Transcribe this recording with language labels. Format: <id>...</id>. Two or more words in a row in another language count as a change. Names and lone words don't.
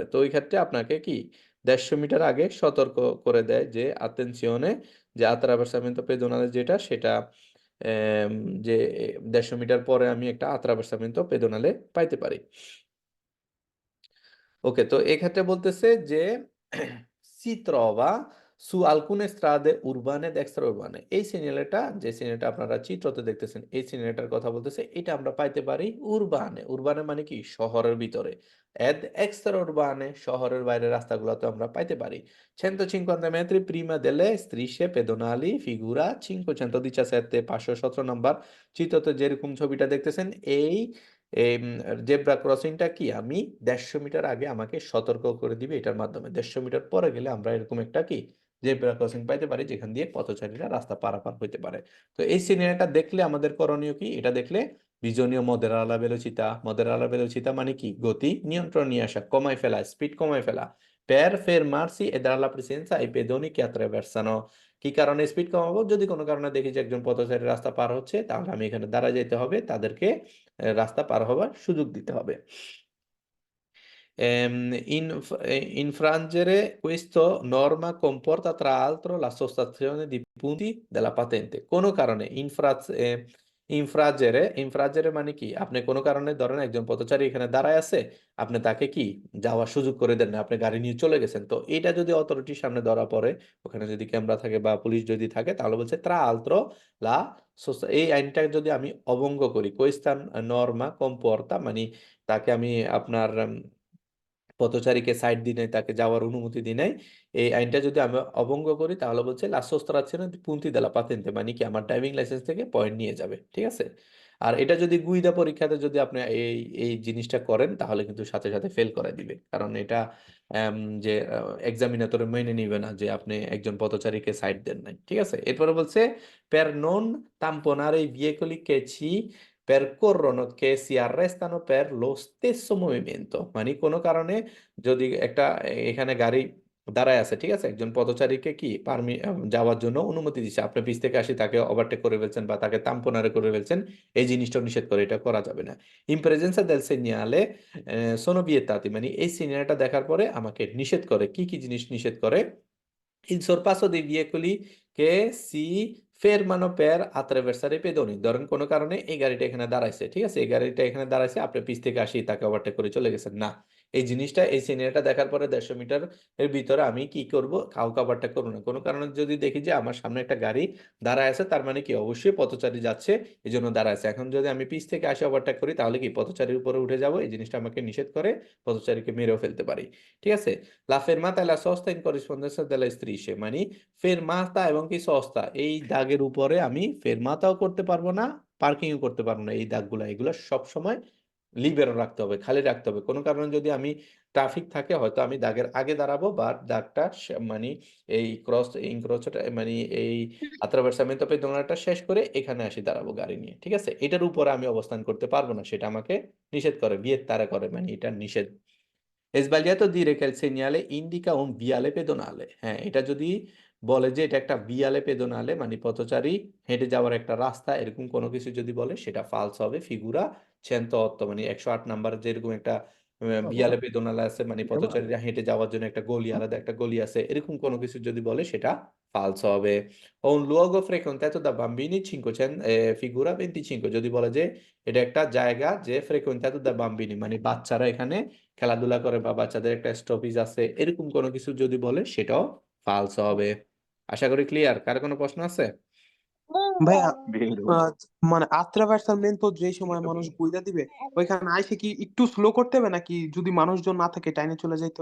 <bn>তো ওই ক্ষেত্রে আপনাকে কি 150 মিটার আগে সতর্ক করে দেয় যে attenzione, যে</bn> <it>attraversamento pedonale</it> <bn>যেটা সেটা এম, যে 150 মিটার পরে আমি একটা</bn> <it>attraversamento pedonale</it> <bn>পাইতে পারি। ওকে, তো এক্ষেত্রে বলতেছে যে</bn> <it>si trova su alcune strade urbane ed extraurbane,</it> <bn>এই সিগন্যালটা, যে সিগন্যালটা আপনারা চিত্রতে দেখতেছেন, এই সিগন্যালটার কথা বলতেছে, এটা আমরা পাইতে পারি উরবানে। উরবানে মানে কি শহরের ভিতরে,</bn> <it>ed extraurbane</it> <bn>শহরের বাইরের রাস্তাগুলোতে আমরা পাইতে পারি।</bn> <it>150 metri prima delle strisce pedonali figura 517,</it> <bn>517 নাম্বার চিত্রতে যেরকম ছবিটা দেখতেছেন, এই জেব্রা ক্রসিংটা কি আমি 150 মিটার আগে আমাকে সতর্ক করে দিবে, এটার মাধ্যমে 150 মিটার পরে গেলে আমরা এরকম একটা কি</bn> <en>zebra crossing</en> <bn>পাইতে পারি, যেখান দিয়ে পথচারীরা রাস্তা পারাপার হইতে পারে। তো এই সিনারিটা দেখলে আমাদের করণীয় কি, এটা দেখলে</bn> <it>bisogna moderare la velocità, moderare la velocità</it> <bn>মানে কি গতি নিয়ন্ত্রণ নিয়ে আসা, কমাই ফেলা, স্পিড কমাই ফেলা,</bn> <it>per fermarsi e dare la presenza ai pedoni che attraversano।</it> <bn>কি কারণে স্পিড কমাবো, যদি কোনো কারণে দেখি যে একজন পথচারী রাস্তা পার হচ্ছে, তাহলে আমি এখানে দাঁড়ায় যেতে হবে, তাদেরকে রাস্তা পার হওয়ার সুযোগ দিতে হবে।</bn> <it>Infrangere questo norma comporta tra l'altro la sostrazione di punti della patente।</it> <bn>কোনো কারণে ইনফ্রাজেরে মানে কি, আপনি কোনো কারণে ধরেন একজন পথচারী এখানে দাঁড়ায় আছে, আপনি তাকে কি যাওয়ার সুযোগ করে দেন না, আপনি গাড়ি নিয়ে চলে গেছেন, তো এটা যদি অথরিটির সামনে ধরা পড়ে, ওখানে যদি ক্যামেরা থাকে বা পুলিশ যদি থাকে, তাহলে বলছে</bn> <it>tra l'altro la</it> <bn>এই আইনটা যদি আমি অবঙ্গ করি,</bn> <it>questa norma comporta</it> <bn>মানে তাকে আমি আপনার পথচারীকে সাইড দিই নাই, তাকে যাওয়ার অনুমতি দিই নাই, এই আইনটা যদি আমি অবঙ্গ করি, তাহলে বলছে</bn> <it>la sottrazione di punti della patente,</it> <bn>মানে কি আমার</bn> <en>driving license</en> <bn>থেকে পয়েন্ট নিয়ে যাবে, ঠিক আছে। আর এটা যদি গুইদা পরীক্ষাতে যদি আপনি এই এই জিনিসটা করেন, তাহলে কিন্তু সাথে সাথে ফেল করে দিবে, কারণ এটা যে এক্সামিনেটর মেনে নিবে না যে আপনি একজন পথচারীকে সাইড দেন নাই, ঠিক আছে। এরপরে বলছে</bn> <it>per non tamponare i veicoli che ci percorrono, che si arrestano per lo stesso movimento,</it> <bn>মানে কোনো কারণে যদি একটা এখানে গাড়ি দাঁড়ায় আছে, ঠিক আছে, একজন পথচারীকে কি যাওয়ার জন্য অনুমতি দিচ্ছে, আপনি পিছ থেকে আসি তাকে ওভারটেক করে ফেলছেন বা তাকে তাম্পনারে করে ফেলছেন, এই জিনিসটা নিষেধ করে, এটা করা যাবে না।</bn> <it>in presenza del segnale sono vietati,</it> <bn>মানে এই সিগন্যালটা দেখার পরে আমাকে নিষেধ করে, কি কি জিনিস নিষেধ করে,</bn> <it>il sorpasso dei veicoli che si fermano per attraversare i pedoni,</it> <bn>ধরেন কোনো কারণে এই গাড়িটা এখানে দাঁড়াইছে, ঠিক আছে, এই গাড়িটা এখানে দাঁড়াইছে, আপনি পিছ থেকে আসি তাকে ওভারটেক করে চলে গেছেন, না, এই জিনিসটা এই সিনারিটা দেখার পরে 150 মিটার এর ভিতরে আমি কি করব, কাউকে ওভারটেক করবো না। কোনো কারণে যদি দেখি যে আমার সামনে একটা গাড়ি দাঁড়ায় আছে, তার মানে কি অবশ্যই পথচারী যাচ্ছে, এই জন্য দাঁড়ায় আছে, এখন যদি আমি পিছ থেকে আসি ওভারটেক করি, তাহলে কি পথচারীর উপরে উঠে যাব, এই জিনিসটা আমাকে নিষেধ করে, পথচারীকে মেরেও ফেলতে পারি, ঠিক আছে।</bn> <it>La fermata e la sosta in corrispondenza delle strisce,</it> <bn>মানে ফেরমাতা এবং কি সস্তা, এই দাগের উপরে আমি ফেরমাতাও করতে পারবো না, পার্কিংও করতে পারবো না, এই দাগগুলো এগুলো সব সময় লিবেরো রাখতে হবে, খালি রাখতে হবে। কোনো কারণে যদি আমি ট্রাফিক থাকে, হয়তো আমি দাগের আগে দাঁড়াবো, বা দাগটা মানে এই ইনক্রোচটা মানে এই</bn> <it>attraversamento pedonale</it> <bn>শেষ করে এখানে আসি দাঁড়াবো গাড়ি নিয়ে, ঠিক আছে, এটার উপরে আমি অবস্থান করতে পারবো না, সেটা আমাকে নিষেধ করে, vietare করে, মানে এটা নিষেধ।</bn> <it>È sbagliato dire che il segnale indica un viale pedonale,</it> <bn>হ্যাঁ, এটা যদি বলে যে এটা একটা</bn> <it>viale pedonale</it> <bn>মানে পথচারী হেঁটে যাওয়ার একটা রাস্তা, এরকম কোনো কিছু যদি বলে, সেটা ফালস হবে। ফিগুরা 108 মানে 108 নাম্বার যেরকম একটা</bn> <it>viale pedonale</it> <bn>আছে, মানে পথচারীরা হেঁটে যাওয়ার জন্য একটা গলি, আলাদা একটা গলি আছে, এরকম কোনো কিছু যদি বলে সেটা ফালস হবে।</bn> <it>un luogo frequentato da bambini 500 figura 25</it> <bn>যদি বলে যে এটা একটা জায়গা যে</bn> <it>frequentato da bambini,</it> <bn>মানে বাচ্চারা এখানে খেলাধুলা করে বা বাচ্চাদের একটা স্টপেজ আছে, এরকম কোনো কিছু যদি বলে সেটাও ফালস হবে। আশা করি ক্লিয়ার। কার কোনো প্রশ্ন আছে? ভাইয়া বেরো মানে attraversamento যে সময় মানুষ বুইড়া দিবে ওইখানে আইসে কি একটু স্লো করতে হবে নাকি যদি মানুষজন না থাকে টাইনে চলে যাইতো</bn>